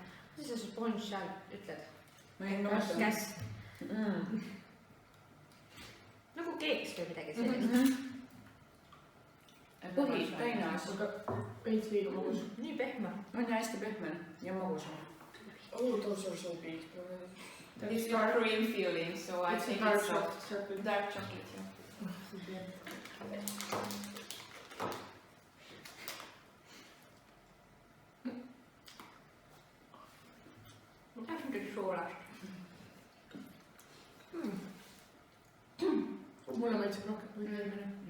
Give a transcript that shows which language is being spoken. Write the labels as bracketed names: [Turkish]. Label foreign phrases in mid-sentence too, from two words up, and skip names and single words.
[Estonian] Mis see sponge seal ütled? Ma ei mõtlen. Käs. Nagu keeks või midagi sellist. Põhi tainas. Aga veits liiga magus. Nii pehme. On ja hästi pehme ja magus. [English] Oh, those are so big. It's got cream feeling, so I It's think dark it's soft. chocolate. Dark chocolate, yeah. [Estonian] Ma tahaks midagi soolast. Mulle maitseb rohkem kui eelmine.